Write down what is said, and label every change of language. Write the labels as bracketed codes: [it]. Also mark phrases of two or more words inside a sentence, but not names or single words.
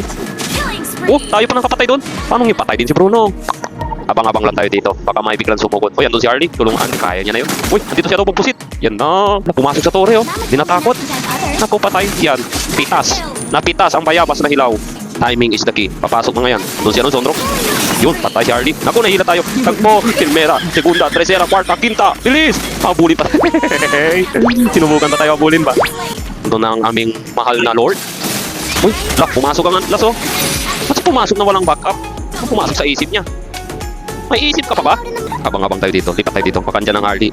[tl] Oh, tayo pa nang kapatay doon. Paano yung patay din si Bruno? Abang-abang lang tayo dito. Baka may biglang sumugot. Uy, andun si Hardy. Tulungan. Kaya niya na yun. Uy, andito siya daw pusit. Yan na. Pumasok sa tore oh. Hindi natakot. Naku, patay. Yan. Pitas. Napitas ang bayabas na hilaw. [en] Timing is the key. [tl] Papasok na ngayon. Doon siya nun, Zonrox. Yun, patay si Hardy. Naku, nahila tayo. Tagpo. [es] Primera, segunda, tercera, cuarta, quinta. [tl] Bilis. Habulin pa. Sinubukan pa tayo habulin ba? Doon na ang aming mahal na Lord. Uy, pumasok ang Atlas oh. Mas pumasok na walang backup. Pumasok sa isip niya. May isip ka pa ba? Abang-abang tayo dito. Lipat tayo dito. Pakandyan ng Hardy.